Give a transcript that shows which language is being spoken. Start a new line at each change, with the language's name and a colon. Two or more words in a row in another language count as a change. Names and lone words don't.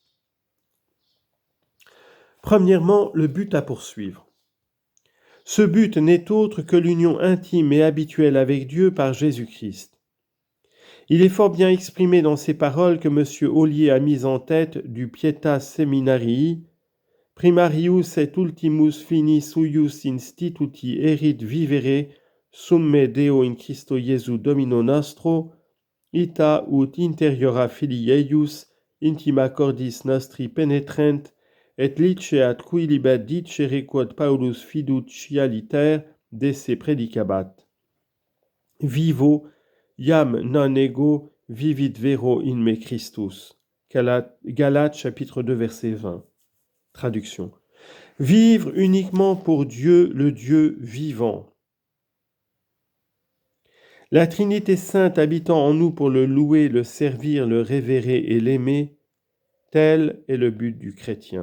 French: Premièrement, le but à poursuivre. Ce but n'est autre que l'union intime et habituelle avec Dieu par Jésus-Christ. Il est fort bien exprimé dans ces paroles que M.
Latin: Ollier
French: a mises en tête du
Latin: Pietas Seminarii, primarius et ultimus finis huius instituti erit vivere summe Deo in Christo Iesu Domino nostro, ita ut interiora filii eius intima cordis nostri penetrent, et liceat qui libet dicere quod Paulus fiducialiter desse predicabat. Vivo, iam non ego, vivit vero in me Christus.
French: Galates chapitre 2 verset 20. Traduction. Vivre uniquement pour Dieu, le Dieu vivant. La Trinité sainte habitant en nous pour le louer, le servir, le révérer et l'aimer, tel est le but du chrétien.